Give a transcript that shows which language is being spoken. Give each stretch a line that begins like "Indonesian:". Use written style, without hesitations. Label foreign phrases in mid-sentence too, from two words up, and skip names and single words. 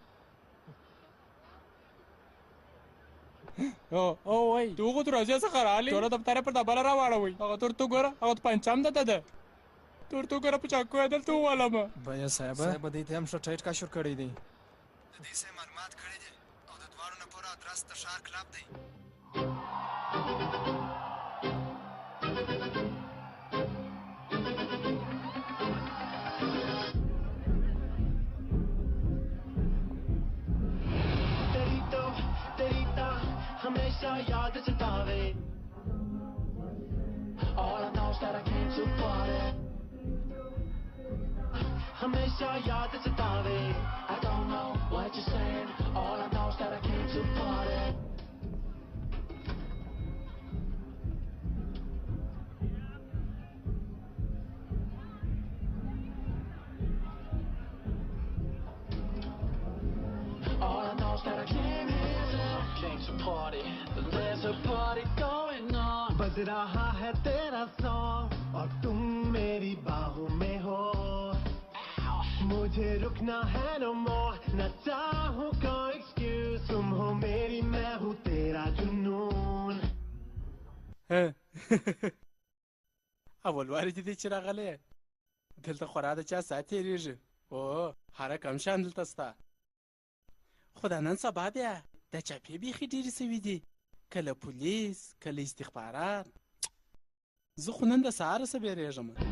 Pashto: او وای ته هغو دروازې څخه راغلې ټوله دفتر یې پر دا بله راواړوئ. هغه تور تو ګوره هغه پنچم ده ده تور تو ګوره په چاقو یې دلته ووالمه. بیا صاحبه دې ته هم ښه ټایټ کاشور کړی دی. د دې څه معلومات کړي دي او د دواړو نه پوره ادرس د ښار کلاب دی.
Hindi: हमेशा याद सतावे
English: All I know is that I came too far
Hindi: हमेशा याद सतावे
English: I don't know what you're saying All I know is that I came too far All I know is that I came here to party There's a party going on
Hindi: बज रहा है तेरा सॉन्ग और तुम मेरी बाहों में
English: हो
Hindi: मुझे रुकना है
English: no more
Hindi: न चाहूँ कोई excuse तुम हो मेरी मैं हूँ तेरा जुनून
Pashto: اول وارې دې چې راغلی دلته خورا د چا ساعت تېرېږي هره کم شان دلته سته خو دا نن سبا بیا د چاپې بیخي ډېرې سوي دي کله پولیس کله استخبارات زه خو نن د سهاره څه بیریږم